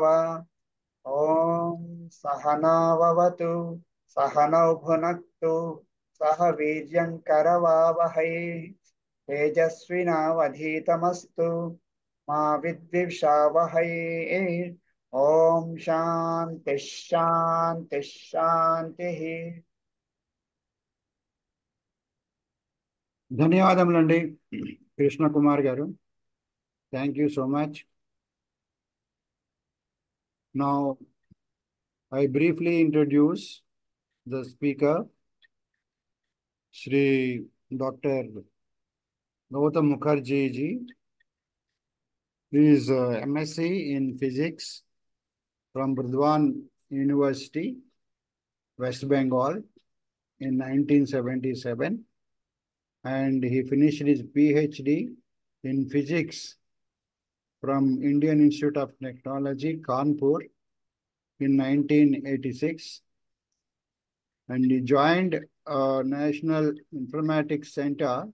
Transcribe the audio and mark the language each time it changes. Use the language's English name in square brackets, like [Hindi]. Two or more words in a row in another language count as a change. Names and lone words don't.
[Sanskrit] ओम सहनाववतु सहनौ भुनक्तु सह वीर्यङ्करवावहै तेजस्विनावधीतमस्तु मा विद्विषावहै। ओम शांति शांति शांति। [Telugu] ధన్యవాదములండి కృష్ణ కుమార్ గారు. [English] Thank you so much. Now I briefly introduce the speaker, Shri Dr. Gautham Mukherjee ji. He is MSc in Physics from Burdwan University, West Bengal in 1977, and he finished his PhD in Physics from Indian Institute of Technology, Kanpur in 1986, and he joined National Informatics Center,